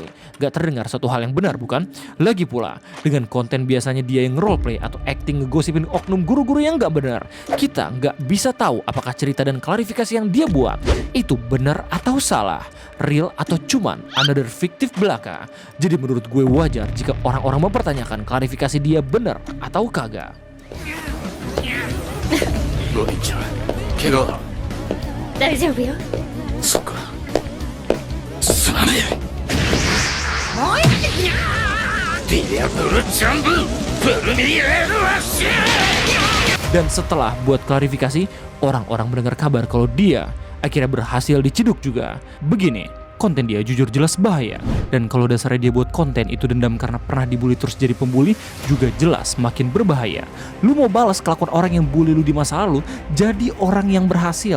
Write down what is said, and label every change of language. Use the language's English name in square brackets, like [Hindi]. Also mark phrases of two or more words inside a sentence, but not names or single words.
[Indonesian] Gak terdengar suatu hal yang benar bukan? Lagi pula, dengan konten biasanya dia yang roleplay atau acting ngegosipin oknum guru-guru yang gak benar, kita gak bisa tahu apakah cerita dan klarifikasi yang dia buat itu benar atau salah, real atau cuman another fiktif belaka. Jadi menurut gue wajar jika orang-orang mempertanyakan klarifikasi dia benar atau kagak. [Japanese] ロイちゃん怪我は大丈夫よ。そっかすまねえディアブルジャンプブルミエルワシ [Indonesian] Dan setelah buat klarifikasi, orang-orang mendengar kabar kalau dia akhirnya berhasil diciduk juga. Begini, konten dia jujur jelas bahaya. Dan kalau dasarnya dia buat konten itu dendam karena pernah dibully terus jadi pembuli, juga jelas makin berbahaya. Lu mau balas kelakuan orang yang bully lu di masa lalu, jadi orang yang berhasil.